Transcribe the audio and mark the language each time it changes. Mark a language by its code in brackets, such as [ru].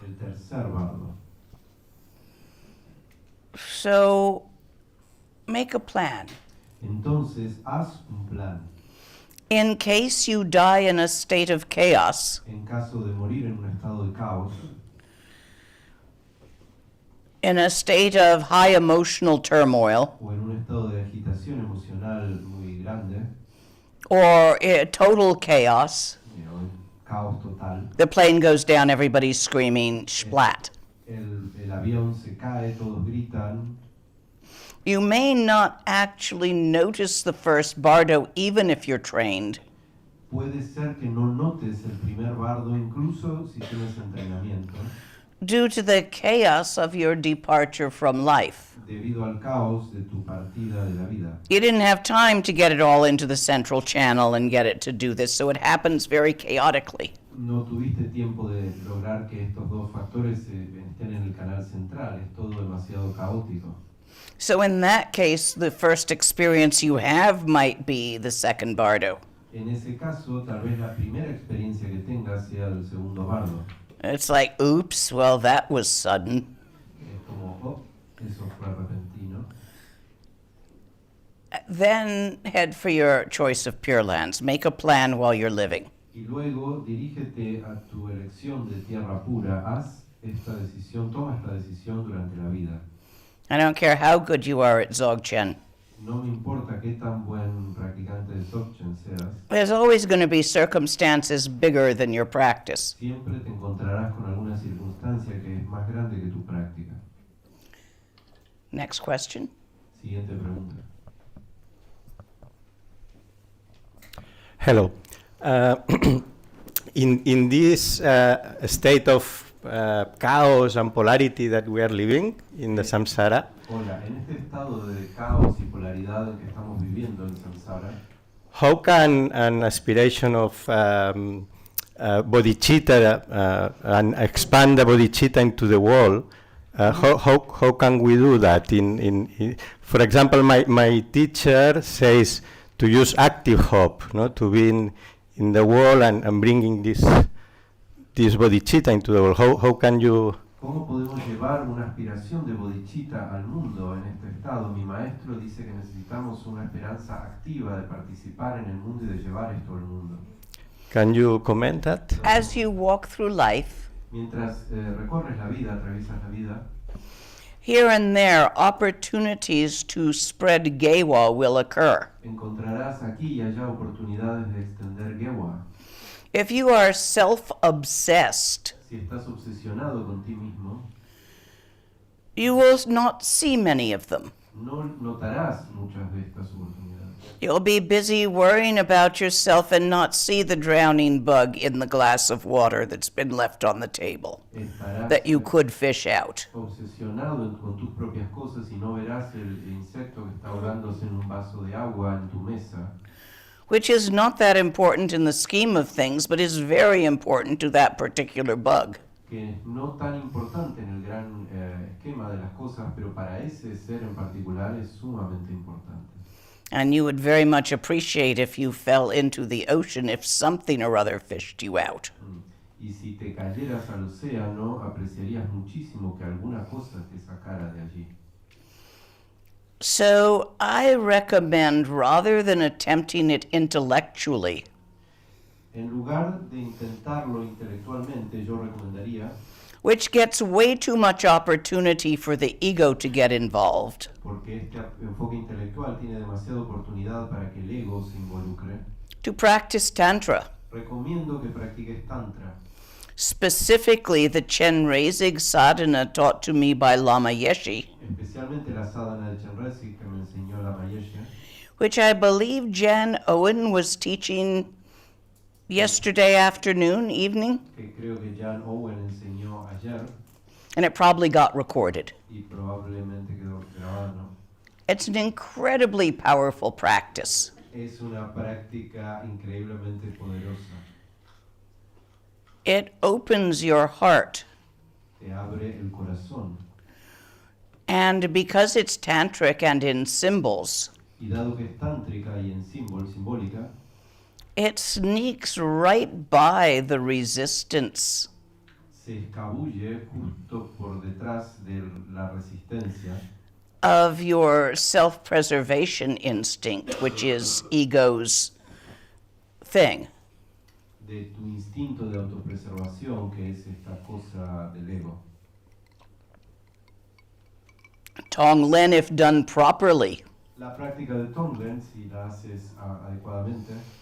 [es] el tercer bardo. [en] So make a plan. [es] Entonces, haz un plan. [en] In case you die in a state of chaos, [es] En caso de morir en un estado de caos, [en] in a state of high emotional turmoil, [es] o en un estado de agitación emocional muy grande, [en] or total chaos, [es] caos total, [en] the plane goes down, everybody's screaming, splat. [es] el avión se cae, todos gritan, [en] You may not actually notice the first bardo even if you're trained. [es] puede ser que no notes el primer bardo incluso si tienes entrenamiento, [en] Due to the chaos of your departure from life. [es] debido al caos de tu partida de la vida. [en] You didn't have time to get it all into the central channel and get it to do this, so it happens very chaotically. [es] No tuviste tiempo de lograr que estos dos factores estén en el canal central, es todo demasiado caótico. [en] So in that case, the first experience you have might be the second bardo. [es] En ese caso, tal vez la primera experiencia que tengas sea el segundo bardo. [en] It's like, oops, well, that was sudden. [es] Es como, oh, eso fue repentino. [en] Then head for your choice of Pure Lands. Make a plan while you're living. [es] Y luego dirígete a tu elección de tierra pura. Haz esta decisión, toma esta decisión durante la vida. [en] I don't care how good you are at Dzogchen. [es] No me importa qué tan buen practicante de Dzogchen seas, [en] There's always going to be circumstances bigger than your practice. [es] siempre te encontrarás con alguna circunstancia que es más grande que tu práctica. [en] Next question. [es] Siguiente pregunta. [en] Hello. In this state of chaos and polarity that we are living in the samsara, [es] Hola, en este estado de caos y polaridad en que estamos viviendo en samsara, [en] how can an aspiration of bodhicitta and expand the bodhicitta into the world, how can we do that? For example, my teacher says to use active hope, no, to be in the world and bringing this bodhicitta into the world. How can you? [es] ¿cómo podemos llevar una aspiración de bodhicitta al mundo en este estado? Mi maestro dice que necesitamos una esperanza activa de participar en el mundo y de llevar esto al mundo. [en] Can you comment that? As you walk through life, [es] Mientras recorres la vida, atraviesas la vida, [en] here and there, opportunities to spread gewa will occur. [es] encontrarás aquí y allá oportunidades de extender Gewa. [en] If you are self-obsessed, [es] Si estás obsesionado con ti mismo, [en] you will not see many of them. [es] no notarás muchas de estas oportunidades. [en] You'll be busy worrying about yourself and not see the drowning bug in the glass of water that's been left on the table [es] Estarás [en] that you could fish out. [es] obsesionado con tus propias cosas y no verás el insecto que está ahogándose en un vaso de agua en tu mesa, [en] Which is not that important in the scheme of things, but is very important to that particular bug. [es] que es no tan importante en el gran esquema de las cosas, pero para ese ser en particular es sumamente importante. [en] And you would very much appreciate if you fell into the ocean if something or other fished you out. [es] Y si te cayeras al océano, apreciarías muchísimo que alguna cosa te sacara de allí. [en] So I recommend, rather than attempting it intellectually, [es] En lugar de intentarlo intelectualmente, yo recomendaría, [en] which gets way too much opportunity for the ego to get involved, [es] porque este enfoque intelectual tiene demasiada oportunidad para que el ego se involucre, [en] to practice Tantra, [es] recomiendo que practiques Tantra, [en] specifically the Chenrezig sadhana taught to me by Lama Yeshe, [es] especialmente la sadhana de Chenrezig que me enseñó la Mayeshe, [en] which I believe Jan Owen was teaching yesterday afternoon, evening, [es] que creo que Jan Owen enseñó ayer [en] and it probably got recorded. [es] y probablemente quedó grabado. [en] It's an incredibly powerful practice. [es] Es una práctica increíblemente poderosa. [en] It opens your heart. [es] Te abre el corazón. [en] And because it's tantric and in symbols, [es] Y dado que es tántrica y en simbólica, [en] it sneaks right by the resistance [es] se escabulle justo por detrás de la resistencia [en] of your self-preservation instinct, which is ego's thing. [es] de tu instinto de autopreservación, que es esta cosa del ego. [en] Tonglen, if done properly, [es] La práctica de Tonglen, si la haces adecuadamente,